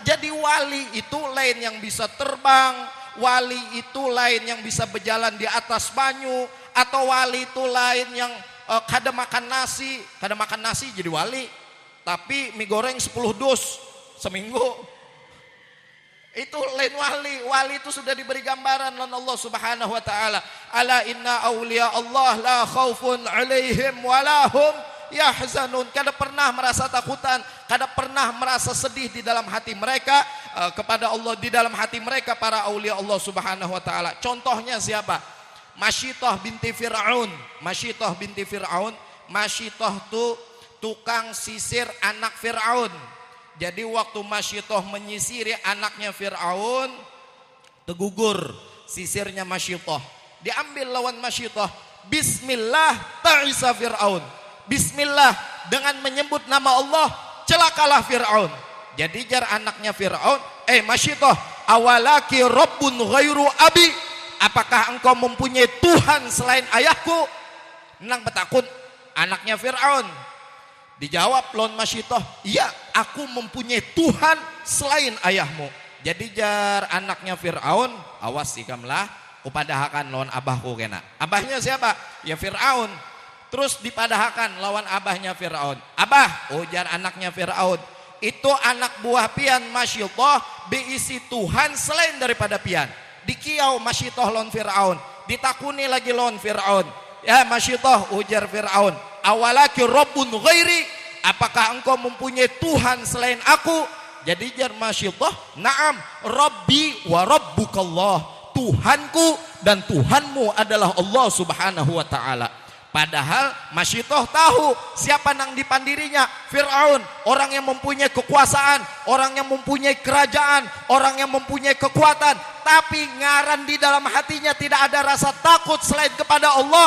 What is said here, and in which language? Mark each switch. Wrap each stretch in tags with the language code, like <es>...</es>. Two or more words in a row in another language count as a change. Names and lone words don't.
<bjn>Jadi wali itu lain yang bisa terbang, wali itu lain yang bisa berjalan di atas banyu, atau wali itu lain yang kada makan nasi jadi wali, tapi mie goreng 10 dus seminggu, itu lain wali. Wali itu sudah diberi gambaran oleh</bjn> <ar>الله سبحانه وتعالى. ألا إن أولياء الله لا خوف عليهم ولا هم يحزنون.</ar> <bjn>Kada pernah merasa takutan, kada pernah merasa sedih di dalam hati mereka kepada Allah, di dalam hati mereka para</bjn> <ar>أولياء الله سبحانه وتعالى.</ar> <bjn>Contohnya siapa? Masyitah binti Fir'aun. Masyitah binti Fir'aun. Masyitah itu tukang sisir anak Fir'aun. Jadi waktu Masyitah menyisiri anaknya Fir'aun, tegugur sisirnya Masyitah. Diambil lawan Masyitah,</bjn> <ar>بسم الله تعس</ar> <bjn>Fir'aun. Bismillah, dengan menyebut nama Allah celakalah Fir'aun. Jadi jar anaknya Fir'aun, Masyitah,</bjn> <ar>ألك رب غير أبي,</ar> <bjn>apakah engkau mempunyai Tuhan selain ayahku? Nang betakun anaknya Fir'aun. Dijawab lawan Masyitah, iya aku mempunyai Tuhan selain ayahmu. Jadi jar anaknya Fir'aun, awas ikamlah kupadahakan lawan abahku kena. Abahnya siapa? Ya Fir'aun. Terus dipadahakan lawan abahnya Fir'aun. Abah, ujar anaknya Fir'aun, itu anak buah pian Masyitah beisi Tuhan selain daripada pian. Dikiau Masyitah lawan Fir'aun, ditakuni lagi lawan Fir'aun. Ya Masyitah, ujar Fir'aun,</bjn> <ar>ألك رب غيري,</ar> <bjn>apakah engkau mempunyai Tuhan selain aku? Jadi jar Masyitah,</bjn> <ar>نعم، ربي وربك الله,</ar> <bjn>Tuhanku dan Tuhanmu adalah</bjn> <ar>الله سبحانه وتعالى.</ar> <bjn>Padahal Masyitah tahu siapa nang dipandirinya, Fir'aun, orang yang mempunyai kekuasaan, orang yang mempunyai kerajaan, orang yang mempunyai kekuatan, tapi ngaran di dalam hatinya tidak ada rasa takut selain kepada Allah.</bjn>